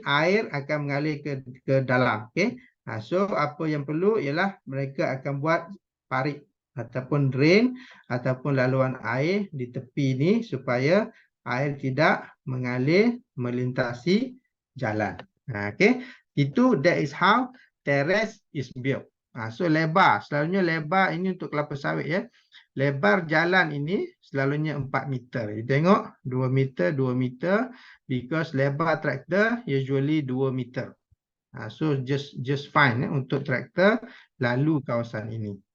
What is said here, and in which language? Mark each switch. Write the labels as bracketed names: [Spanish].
[Malay] Air akan mengalir ke dalam. Okay, so apa yang perlu ialah mereka akan buat parit ataupun drain ataupun laluan air di tepi ini supaya air tidak mengalir melintasi jalan. [English] Okay, itu that is how terrace is built. [Malay] So lebar, selalunya lebar ini untuk kelapa sawit, ya. Lebar jalan ini selalunya 4 meter. You tengok 2 meter, 2 meter, because lebar traktor usually 2 meter. So just fine untuk traktor lalu kawasan ini.